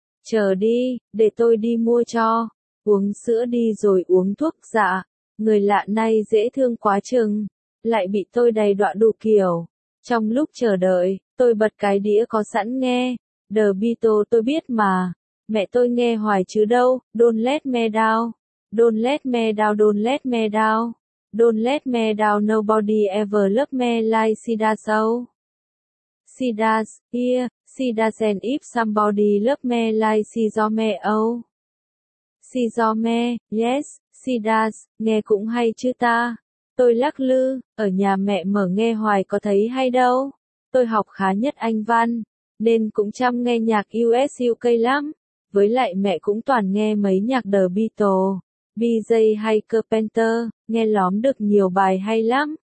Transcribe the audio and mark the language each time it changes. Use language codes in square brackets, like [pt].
[vi] chờ đi, để tôi đi mua cho. Uống sữa đi rồi uống thuốc. Dạ, người lạ này dễ thương quá chừng, lại bị tôi đày đọa đủ kiểu. Trong lúc chờ đợi, tôi bật cái đĩa có sẵn nghe. The Beatles tôi biết mà, mẹ tôi nghe hoài chứ đâu. [en] Don't let me down, don't let me down, don't let me down, don't let me down, nobody ever loved me like she does. She does, yeah, she does, and if somebody loved me like she do me, oh. She do me, yes, she does, [vi] nghe cũng hay chứ ta. Tôi lắc lư, ở nhà mẹ mở nghe hoài có thấy hay đâu. Tôi học khá nhất Anh văn, nên cũng chăm nghe nhạc US UK lắm. Với lại mẹ cũng toàn nghe mấy nhạc The Beatles, BJ hay Carpenter, nghe lóm được nhiều bài hay lắm.